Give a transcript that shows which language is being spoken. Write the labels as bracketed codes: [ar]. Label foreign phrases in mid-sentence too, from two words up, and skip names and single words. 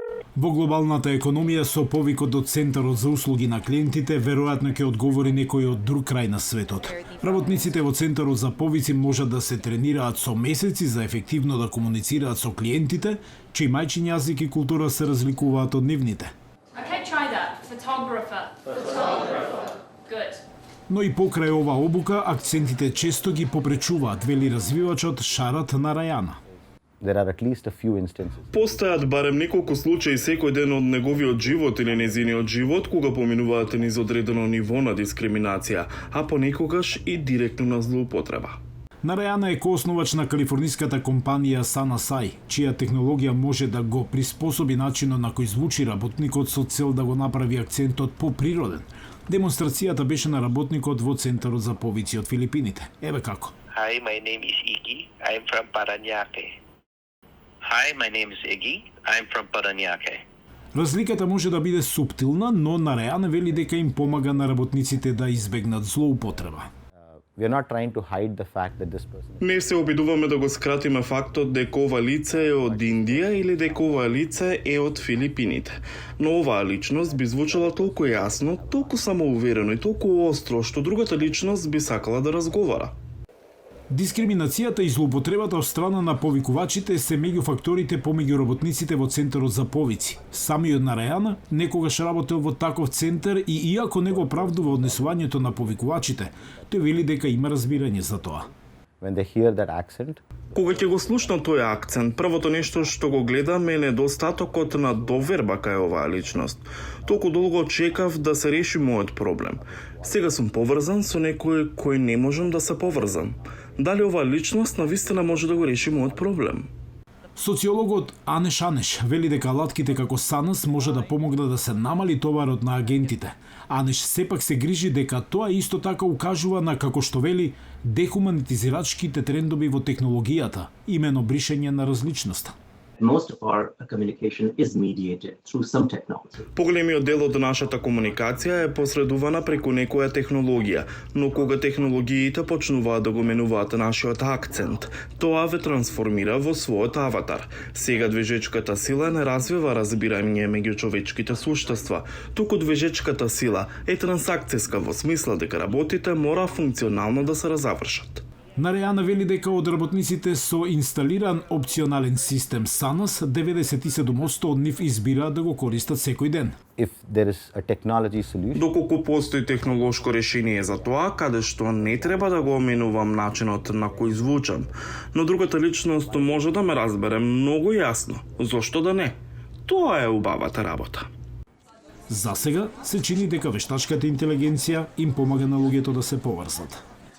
[mk] Во глобалната економија со повикот од Центарот за услуги на клиентите, веројатно ќе одговори некој од друг крај на светот. Работниците во Центарот за повици можат да се тренираат со месеци за ефективно да комуницираат со клиентите, чиј мајчин јазик и култура се разликуваат од нивните. [en] Okay, try that. Photographer. Good. [mk] Но и покрај ова обука, акцентите често ги попречуваат, вели развивачот Шарат Нарајана. [en] There are at least a few instances. [mk] Постојат барем неколку случаи секој ден од неговиот живот или незиниот живот кога поминуваат низ одредено ниво на дискриминација, а понекогаш и директно на злоупотреба. Нарајана е коосновач на калифорниската компанија Sanasai, чија технологија може да го приспособи начинот на кој звучи работникот со цел да го направи акцентот поприроден. Демонстрацијата беше на работникот во Центарот за повици од Филипините. Еве како. [en] Hi, my name is Iggy. I'm from Parañaque. Hi, my name is Iggy. I'm from Parañaque. [mk] Разликата може да биде суптилна, но Нарајана вели дека им помага на работниците да избегнат злоупотреба. [en] We are not trying to hide the fact that this person is... [mk] Не се обидуваме да го скратиме фактот дека ова лице е од Индија или дека ова лице е од Филипините. Но оваа личност би звучала толку јасно, толку самоуверено и толку остро, што другата личност би сакала да разговара. Дискриминацијата и злоупотребата од страна на повикувачите се меѓу факторите помеѓу работниците во Центарот за повици. Самиот Нарајана некогаш работел во таков центар и иако не го оправдува однесувањето на повикувачите, тој вели дека има разбирање за тоа. [en] When they hear that accent, [mk] Кога ќе го слушнам тој акцент, првото нешто што го гледам е недостатокот на доверба кај оваа личност. Толку долго чекав да се реши мојот проблем. Сега сум поврзан со некој кој не можам да се поврзам. Дали оваа личност навистина може да го реши мојот проблем? Социологот Анеш Анеш вели дека алатките како Санас може да помогнат да се намали товарот на агентите. Анеш сепак се грижи дека тоа исто така укажува на, како што вели, дехуманитизирачките трендови во технологијата, имено бришење на различноста. [en] Most of our communication is mediated through some technology. [mk] Поголемиот дел од нашата комуникација е посредувана преку некоја технологија, но кога технологиите почнуваат да го менуваат нашиот акцент, тоа ве трансформира во својот аватар. Сега движечката сила не развива разбирање меѓу човечките суштества, туку движечката сила е трансакцијска во смисла дека работите мора функционално да се разавршат. Нарајана вели дека од работниците со инсталиран опционален систем Санас, 97% од нив избираат да го користат секој ден. [en] if there is a technology solution, [mk] Доколку постои технолошко решение за тоа, каде што не треба да го оменувам начинот на кој звучам, но другата личност може да ме разбере многу јасно. Зошто да не? Тоа е убавата работа. За сега се чини дека вештачката интелигенција им помага на луѓето да се поврзат.